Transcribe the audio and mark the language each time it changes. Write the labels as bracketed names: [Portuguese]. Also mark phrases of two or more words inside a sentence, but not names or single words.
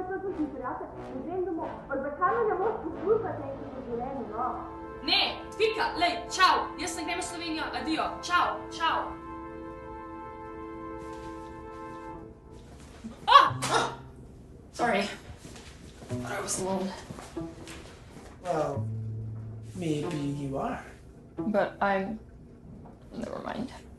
[Slovenian] Ne, [Italian] spicca, lei, ciao, [Slovenian] jaz sem grem v Slovenijo, adijo, [Italian] ciao, ciao. Ah! [English] Sorry, thought I was alone. Well, maybe you are. But I'm... never mind.